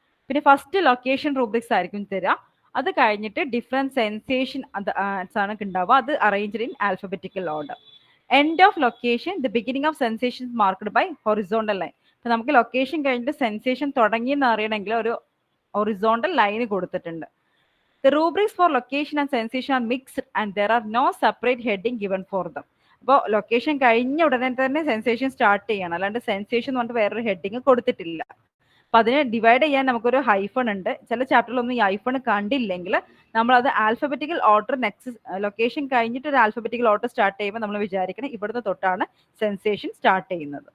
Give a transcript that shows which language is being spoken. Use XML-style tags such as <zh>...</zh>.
<ml>പിന്നെ first location rubrics ആയിരിക്കും തരിക. അത് കഴിഞ്ഞിട്ട് ഡിഫറെന്റ് സെൻസേഷൻ ആണ് ഉണ്ടാവുക, അത് arranged in alphabetical order.</ml> <en>End of location, the beginning of sensations marked by horizontal line.</en> <ml>അപ്പൊ നമുക്ക് ലൊക്കേഷൻ കഴിഞ്ഞിട്ട് സെൻസേഷൻ തുടങ്ങിയെന്ന് അറിയണമെങ്കിൽ ഒരു ഹൊറിസോണ്ടൽ ലൈൻ കൊടുത്തിട്ടുണ്ട്.</ml> <en>The rubrics for location and sensation are mixed and there are no separate heading given for them.</en> <ml>അപ്പോൾ location കഴിഞ്ഞ ഉടനെ തന്നെ സെൻസേഷൻ സ്റ്റാർട്ട് ചെയ്യണം, അല്ലാണ്ട് സെൻസേഷൻ എന്ന് പറഞ്ഞിട്ട് വേറൊരു ഹെഡിങ് കൊടുത്തിട്ടില്ല. അപ്പൊ അതിനെ ഡിവൈഡ് ചെയ്യാൻ നമുക്കൊരു ഹൈഫൺ ഉണ്ട്. ചില ചാപ്റ്ററിലൊന്നും ഈ ഹൈഫൺ കണ്ടില്ലെങ്കിൽ നമ്മൾ അത് ആൽഫബറ്റിക്കൽ ഓർഡർ നെക്സ്റ്റ് ലൊക്കേഷൻ കഴിഞ്ഞിട്ട് ഒരു ആൽഫബറ്റിക്കൽ ഓർഡർ സ്റ്റാർട്ട് ചെയ്യുമ്പോൾ നമ്മൾ വിചാരിക്കണം ഇവിടുന്ന് തൊട്ടാണ് സെൻസേഷൻ സ്റ്റാർട്ട് ചെയ്യുന്നത്.</ml>